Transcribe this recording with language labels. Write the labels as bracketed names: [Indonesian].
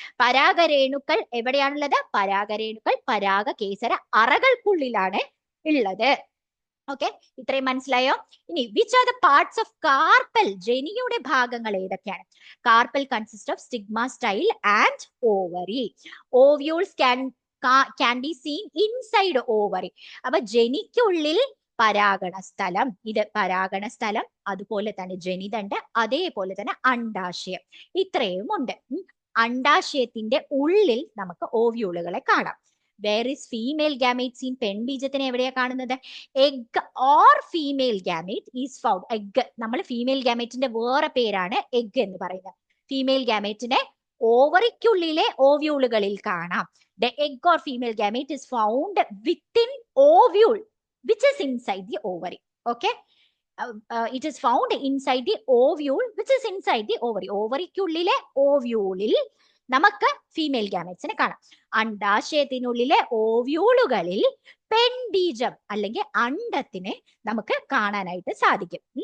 [Malayalam] പരാഗരേണുക്കൾ എവിടെയാണുള്ളത്? പരാഗരേണുക്കൾ പരാഗകേസര അറകൾക്കുള്ളിലാണ് ഉള്ളത്. [English] okay, [Malayalam] ഇത്രയും മനസ്സിലായോ? ഇനി [English] Which are the parts of carpel? [Malayalam] ജനിയുടെ ഭാഗങ്ങൾ ഏതൊക്കെയാണ്? [English] Carpel consist of stigma, style and ovary. Ovules can be seen inside ovary. [Malayalam] അപ്പൊ ജനിക്കുള്ളിൽ പരാഗണ സ്ഥലം, ഇത് പരാഗണ സ്ഥലം, അതുപോലെ തന്നെ ജനിതണ്ട്, അതേപോലെ തന്നെ അണ്ഡാശയം. ഇത്രയും ഉണ്ട്. അണ്ഡാശയത്തിന്റെ ഉള്ളിൽ നമുക്ക് ഓവ്യൂളുകളെ കാണാം. [English] Where is female gamete seen? [Malayalam] പെൺബീജത്തിനെ എവിടെയാ കാണുന്നത്? [English] Egg or female gamete is found. [Malayalam] Egg, നമ്മൾ ഫീമെയിൽ ഗാമേറ്റിന്റെ വേറെ പേരാണ് എഗ് എന്ന് പറയുന്നത്. ഫീമെയിൽ ഗാമേറ്റിനെ ഓവറിക്കുള്ളിലെ ഓവ്യൂളുകളിൽ കാണാം. [English] The egg or female gamete is found within ovule, which is inside the ovary. Okay. It is found inside the ovule, which is inside the ovary. [Malayalam] ഓവറിക്കുള്ളിലെ ഓവ്യൂളിൽ നമുക്ക് female ഗാമറ്റ്സിനെ കാണാം. അണ്ഡാശയത്തിനുള്ളിലെ ഓവ്യൂളുകളിൽ പെൺബീജം അല്ലെങ്കിൽ അണ്ഡത്തിനെ നമുക്ക് കാണാനായിട്ട് സാധിക്കും.